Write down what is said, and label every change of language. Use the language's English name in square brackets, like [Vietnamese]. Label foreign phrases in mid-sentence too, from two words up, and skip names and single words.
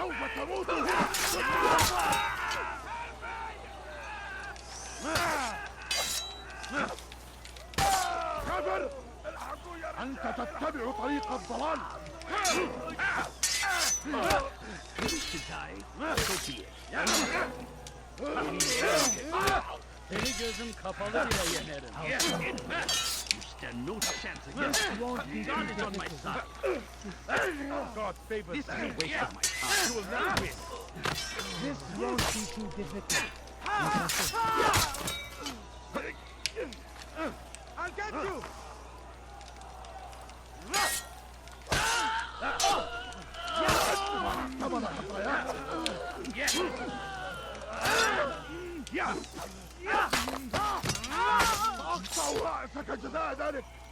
[Arabic] أنت تتبع طريق الضلال. [Turkish] Seni gözüm kapalı bile yenerim. [English] İşte no chance again. God is on my side. God favors This is a waste of my time. You will never win. This won't be too difficult. I'll get you. [Arabic] أقطع رأسك جزاء ذلك.